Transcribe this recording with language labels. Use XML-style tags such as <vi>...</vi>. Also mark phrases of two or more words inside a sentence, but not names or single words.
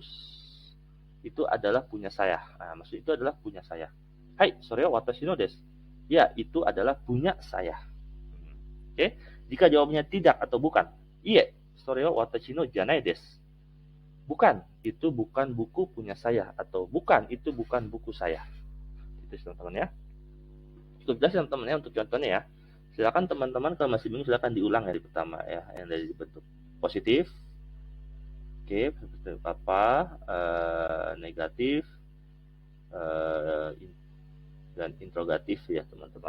<id>Itu adalah punya saya. Nah, maksud itu adalah punya saya.</id> <ja>はい、それは私のです.</ja> <id>Ya, itu adalah punya saya. Oke. Jika jawabnya tidak atau bukan,</id> <ja>いいえ、それは私のじゃないです.</ja> <id>Bukan, itu bukan buku punya saya, atau bukan, itu bukan buku saya. Itu teman-teman ya. Cukup jelas teman-teman ya untuk contohnya ya. Silakan teman-teman kalau masih bingung silakan diulang dari pertama ya, yang dari bentuk positif. Oke, seperti apa, negatif, dan interrogatif ya teman-teman.</id>